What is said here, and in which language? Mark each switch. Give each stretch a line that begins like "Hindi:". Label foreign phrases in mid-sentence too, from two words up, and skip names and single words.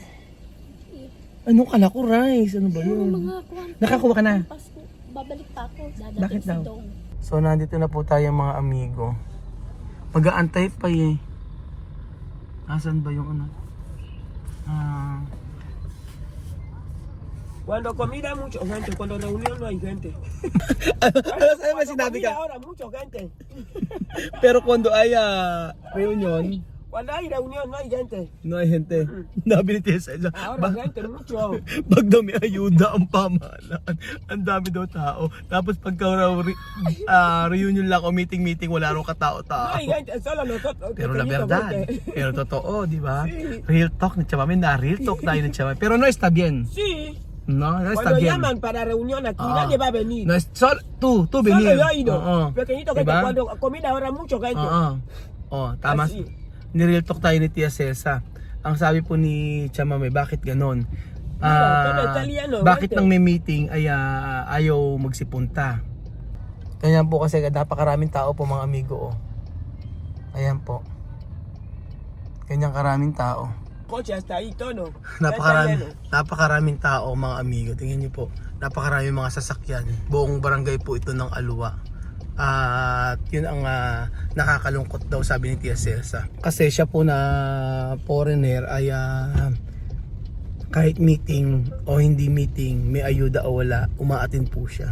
Filipino: Ano kala ko rice? Ano ba yun? Mga kuwan. Nakakuha ka na? Pasko, babalik pa ako. Dadating Bakit si daw? Dong. So, nandito na po tayo mga amigo. Mag-aantay pa eh. Asan ba yung ano?
Spanish: Cuando comida mucho gente, cuando reunión no hay gente.
Filipino: Ano sa'yo may
Spanish: Cuando
Filipino: sinabi
Spanish: comida
Filipino: ka?
Spanish: ahora mucho gente. Pero cuando ay reunion, Cuando hay reunión no hay gente. no hay gente.
Filipino: Nabili tayo sa isa.
Spanish: Ahora gente mucho.
Filipino: Pag daw may ayuda ang pamahalaan, ang dami daw tao. Tapos pagka raw reunion lang o meeting, wala raw
Spanish: No
Filipino: katao-tao.
Spanish: hay gente, solo nosotros. Pero la pequeñito verdad, gente.
Filipino: pero totoo, di ba?
Spanish: Sí.
English: Real talk
Filipino: ni Chamame, na
English: real talk
Filipino: tayo ni Chamame.
Spanish: Pero no está bien. Sí. No, no está Cuando bien. llaman para reunión aquí Ah. nadie va a venir. No es solo tú Solo venir. yo he ido.
Filipino: Oo.
Spanish: Pequeñito gente,
Filipino: Diba?
Spanish: cuando comida ahora mucho gente.
Filipino: Oo. Oh, tama.
Spanish: Así.
Filipino: Ni-real talk tayo ni Tia Cesa. Ang sabi po ni Chamame, bakit ganon?
Spanish: todo Italiano,
Filipino: Bakit
Spanish: vete.
Filipino: nang may meeting ay ayaw magsipunta? Ganyan po kasi napakaraming tao po mga amigo. Oh. Ayan po. Ganyan karaming tao.
Spanish: Coche hasta ahí todo. Ya está lleno.
Filipino: Napakaraming tao mga amigo. Tingnan niyo po. Napakaraming mga sasakyan. Buong barangay po ito ng Alua. At yun ang nakakalungkot daw sabi ni Tia Celsa. Kasi siya po na foreigner ay kahit meeting o hindi meeting, may ayuda o wala, umaattend po siya.